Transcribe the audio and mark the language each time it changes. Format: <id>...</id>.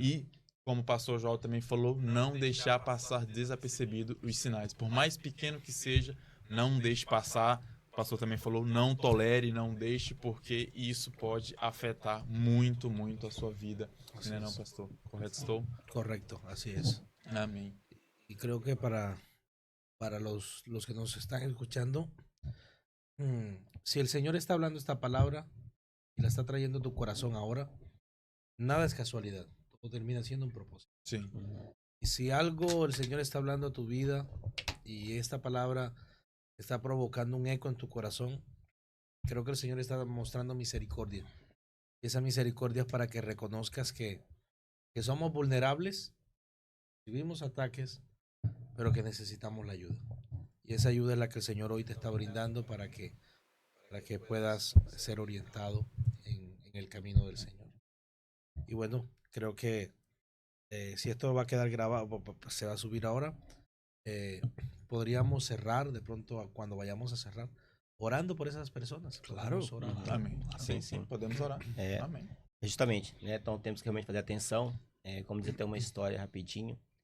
<pt>E, como o pastor João também falou, não deixar passar desapercebido os sinais. Por mais pequeno que seja, não deixe passar. O pastor também falou, não tolere, não deixe, porque isso pode afetar muito, muito a sua vida. Não é não, pastor? Correto estou?</pt> <es>Correcto, así es.</es> <pt>Amém.</pt> <es>Y creo que para los que nos están escuchando, si el Señor está hablando esta palabra y la está trayendo a tu corazón ahora, nada es casualidad. Todo termina siendo un propósito.</es> <pt>Sim.</pt> <es>Y si algo el Señor está hablando a tu vida y esta palabra está provocando un eco en tu corazón, creo que el Señor está mostrando misericordia. Y esa misericordia es para que reconozcas que somos vulnerables, vivimos ataques, pero que necesitamos la ayuda. Y esa ayuda es la que el Señor hoy te está brindando para que puedas ser orientado en el camino del Señor. Y bueno, creo que si esto va a quedar grabado, se va a subir ahora, podríamos cerrar de pronto cuando vayamos a cerrar, orando por</es> <pt>essas pessoas.</pt> <es>Claro.</es> <pt>Amém. Sim, podemos orar. Amém. Justamente, né? Então temos que realmente fazer atenção. Como dizer, tem uma história rapidinho.</pt>